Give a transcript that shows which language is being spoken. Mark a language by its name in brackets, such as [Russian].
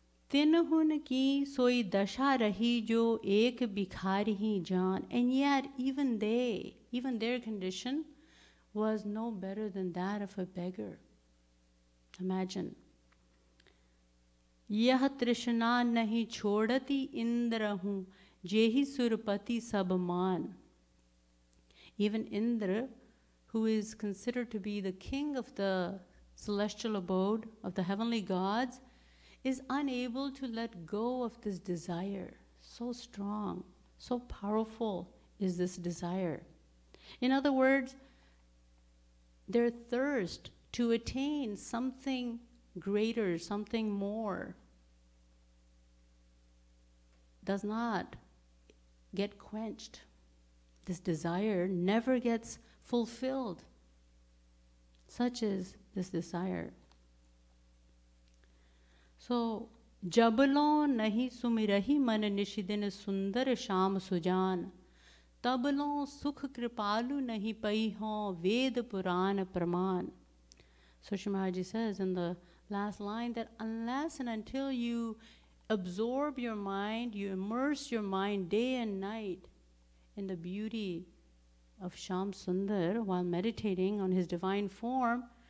[Hindi] तिनहुन की सोई दशा रही जो एक भिखारी ही जान. [English] And yet even they, even their condition was no better than that of a beggar. Imagine. [Hindi] यह तृष्णा नहीं छोड़ती इंद्र हूँ जेहि सुरपति सब मान. [English] Even Indra, who is considered to be the king of the celestial abode of the heavenly gods, is unable to let go of this desire. So strong, so powerful is this desire. In other words, their thirst to attain something greater, something more, does not get quenched. This desire never gets fulfilled. Such is this desire. [Hindi] So, जबलों नहीं सुमिरही मन निशिदिन सुंदर श्याम सुजान, तबलों सुख कृपालु नहीं पई हों वेद पुराण प्रमाण. [English] So Shri Maharaj-ji says in the last line that unless and until you absorb your mind, you immerse your mind day and night in the beauty of Shyam Sundar while meditating on his divine form,